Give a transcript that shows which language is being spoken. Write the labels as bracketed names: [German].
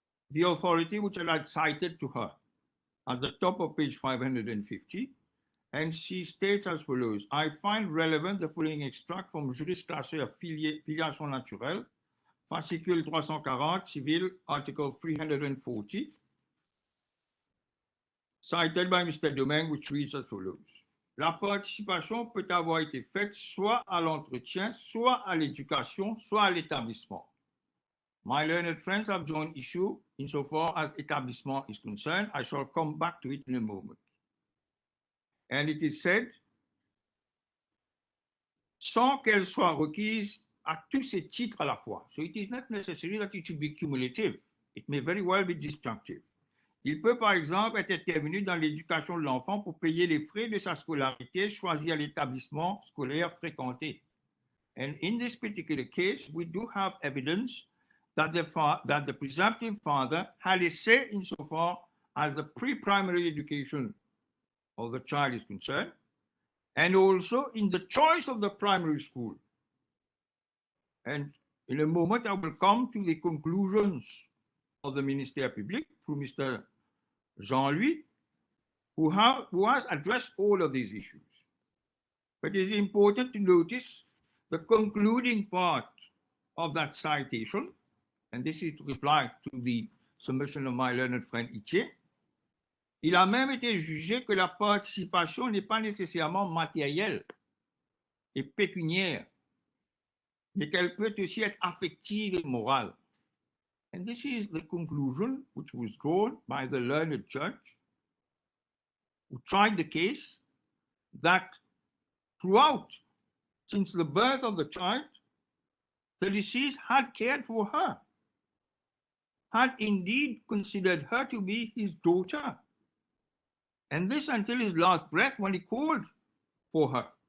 [English] the authority which I had cited to her at the top of page 550, and she states as follows: I find relevant the following extract from Juris Classeur Filiation Naturelle, fascicule 340, civil, article 340, cited by Mr. [French] Domingue, [English] which reads as follows: [French] La participation peut avoir été faite soit à l'entretien, soit à l'éducation, soit à l'établissement. [English] My learned friends have joined issue insofar as établissement is concerned. I shall come back to it in a moment. And it is said, [French] sans qu'elle soit requise à tous ces titres à la fois. [English] So it is not necessary that it should be cumulative. It may very well be disjunctive. [French] Il peut par exemple être intervenu dans l'éducation de l'enfant pour payer les frais de sa scolarité, choisir l'établissement scolaire fréquenté. [English] And in this particular case, we do have evidence that the presumptive father had a say insofar as the pre-primary education of the child is concerned, and also in the choice of the primary school. And in a moment, I will come to the conclusions of the Ministère Public through Mr. Jean-Louis, who has addressed all of these issues. But it is important to notice the concluding part of that citation, and this is to reply to the submission of my learned friend Itier. [French] Il a même été jugé que la participation n'est pas nécessairement matérielle et pécuniaire, mais qu'elle peut aussi être affective et morale. [English] And this is the conclusion which was drawn by the learned judge who tried the case, that throughout, since the birth of the child, the deceased had cared for her, had indeed considered her to be his daughter, and this until his last breath when he called for her.